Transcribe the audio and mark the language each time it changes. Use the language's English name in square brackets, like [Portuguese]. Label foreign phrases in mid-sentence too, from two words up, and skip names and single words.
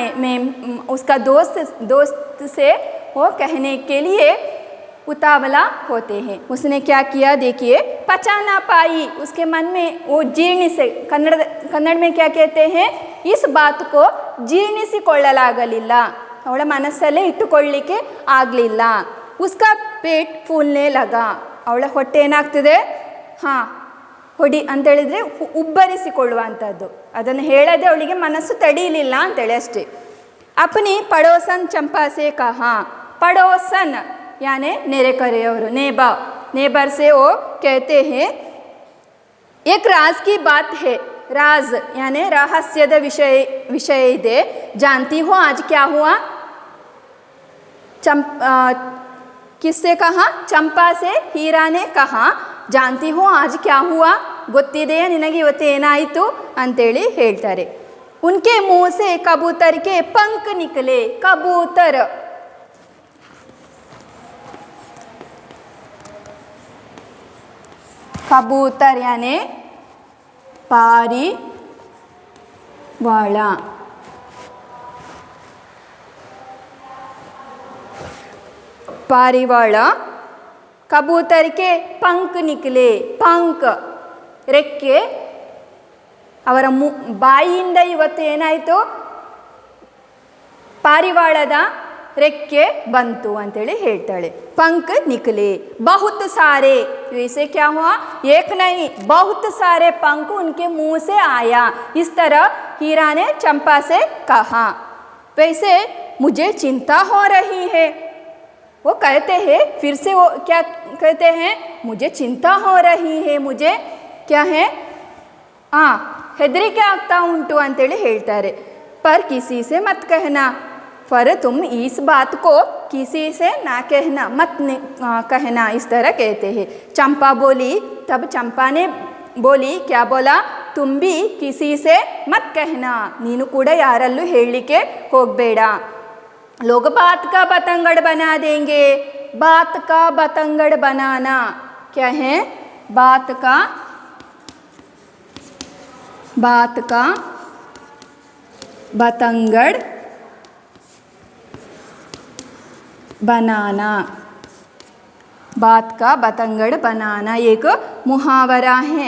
[Hindi] मैं उसका दोस्त से वो कहने के लिए उतावला होते हैं। उसने क्या किया देखिए, पचा ना पाई, उसके मन में वो जीर्ण से, कन्नड़ में क्या कहते हैं, इस बात को [Kannada] ಜೀರ್ಣಿಸಿಕೊಳ್ಳಲಾಗಲಿಲ್ಲ, ಅವಳ ಮನಸ್ಸಲ್ಲೇ ಇಟ್ಟುಕೊಳ್ಳಿಕ್ಕೆ ಆಗಲಿಲ್ಲ। [Hindi] उसका पेट फूलने लगा, [Kannada] ಅವಳ ಹೊಟ್ಟೆ ಏನಾಗ್ತದೆ, ಹಾಂ ಹೊಡಿ ಅಂತೇಳಿದರೆ ಉಬ್ಬರಿಸಿಕೊಳ್ಳುವಂಥದ್ದು, ಅದನ್ನು ಹೇಳದೆ ಅವಳಿಗೆ ಮನಸ್ಸು ತಡೀಲಿಲ್ಲ ಅಂತೇಳಿ ಅಷ್ಟೇ। [Hindi] अपनी पड़ोसन चंपा से कहा, पड़ोसन यानी [Kannada] ನೆರೆ ಕೆರೆಯವರು, [Hindi] नेबर से वो कहते हैं एक राज की बात है, राज यानी [Kannada] ರಹಸ್ಯದ ವಿಷಯ ಇದೆ, [Hindi] जानती हो आज क्या हुआ। किससे कहा, चंपा से हीरा ने कहा, जानती हो आज क्या हुआ, [Kannada] ಗೊತ್ತಿದೆಯಾ ನಿನಗೆ ಇವತ್ತು ಏನಾಯಿತು ಅಂತೇಳಿ ಹೇಳ್ತಾರೆ। [Hindi] उनके मुंह से कबूतर के पंख निकले, कबूतर यानी [Kannada] ಪಾರಿವಾಳ, ಪಾರಿವಾಳ, [Hindi] कबूतर के पंख निकले, पंख [Kannada] ರೆಕ್ಕೆ, ಅವರ ಬಾಯಿಯಿಂದ ಇವತ್ತು ಏನಾಯಿತು, ಪಾರಿವಾಳದ ರೆಕ್ಕೆ ಬಂತು ಅಂತೇಳಿ ಹೇಳ್ತಾಳೆ। [Hindi] पंख निकले, बहुत सारे, वैसे क्या हुआ, एक नहीं बहुत सारे पंख उनके मुंह से आया। इस तरह हीरा ने चंपा से कहा। वैसे मुझे चिंता हो रही है, वो कहते हैं, फिर से वो क्या कहते हैं, मुझे चिंता हो रही है, मुझे क्या है, हाँ [Kannada] ಹೆದರಿಕೆ ಆಗ್ತಾ ಉಂಟು ಅಂತೇಳಿ ಹೇಳ್ತಾರೆ। [Hindi] पर किसी से मत कहना, पर तुम इस बात को किसी से ना कहना, मत कहना, इस तरह कहते हैं। चंपा बोली, तब चंपा ने बोली, क्या बोला, तुम भी किसी से मत कहना, [Kannada] ನೀನು ಕೂಡ ಯಾರಲ್ಲೂ ಹೇಳಲಿಕ್ಕೆ ಹೋಗಬೇಡ। [Hindi] लोग बात का बतंगड़ बना देंगे, बात का बतंगड़ बनाना क्या है, बात का बतंगड़ बनाना, बात का बतंगड़ बनाना एक मुहावरा है।